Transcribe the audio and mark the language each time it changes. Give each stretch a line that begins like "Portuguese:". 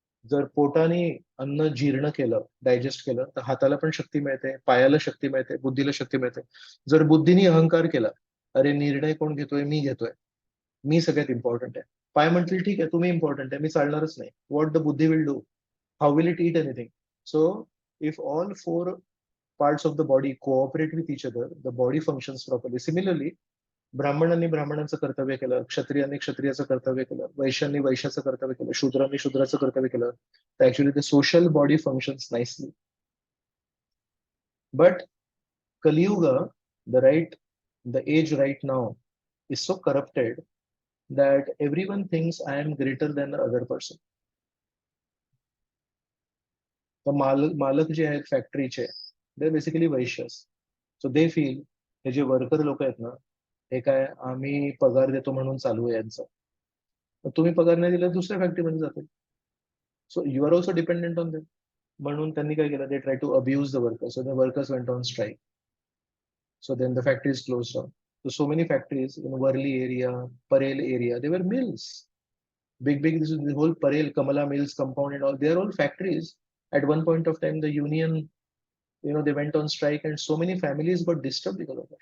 Marathi: जर पोटाने अन्न जीर्ण केलं, डायजेस्ट केलं, तर हाताला पण शक्ती मिळते, पायाला शक्ती मिळते, बुद्धीला शक्ती मिळते. जर बुद्धीने अहंकार केला, अरे निर्णय कोण घेतोय, मी घेतोय, मी सगळ्यात इम्पॉर्टंट आहे, पाय म्हणतील ठीक आहे तुम्ही इम्पॉर्टंट आहे, मी चालणारच नाही,
English: What the बुद्धी will do, how will it eat anything. So if all four parts of the body cooperate with each other, the body functions properly.
Marathi: Similarly, ब्राह्मणांनी ब्राह्मणांचं कर्तव्य केलं, क्षत्रियांनी क्षत्रियाचं कर्तव्य केलं, वैश्यांनी वैश्याचं कर्तव्य केलं, शूद्रांनी शूद्राचं कर्तव्य केलं, तर
English: Actually the social body functions nicely. But Kaliyug, the age right now is so corrupted that everyone thinks I am greater than the other person.
Marathi: तर मालक जे आहेत फॅक्टरीचे,
English: They basically vaishyas. So they feel
Marathi: हे जे वर्कर लोक आहेत ना, हे काय आम्ही पगार देतो म्हणून चालू आहे यांचं, तुम्ही पगार नाही दिला दुसऱ्या फॅक्टरीमध्ये जातील.
English: So you are also dependent on them.
Marathi: म्हणून त्यांनी काय केलं,
English: They try to abuse the workers. So the workers went on strike. So then the factories close down. So many factories in Worli area, Parel area, they were mills. Big, this is the whole Parel, Kamala Mills compound and all, they are all factories. At one point of time, the union, they went on strike and so many families got disturbed because of that.